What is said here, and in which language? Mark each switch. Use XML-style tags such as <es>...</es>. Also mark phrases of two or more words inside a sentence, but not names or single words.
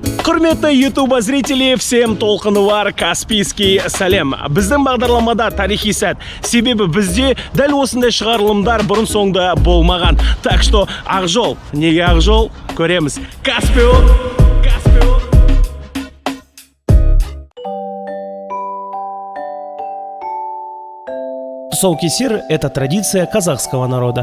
<kk>Құрметті YouTube</kk> <ru>зрители, всем</ru> <kk>толқыны бар Каспийский сәлем. Біздің бағдарламада тарихи сәт. Себебі бізде дәл осындай шығарылымдар бұрын соңды болмаған.</kk> <ru>Так что</ru> <kk>Ақжол, неге Ақжол? Көреміз. Каспио. Тұсаукесер –</kk> <ru>это традиция казахского народа.</ru>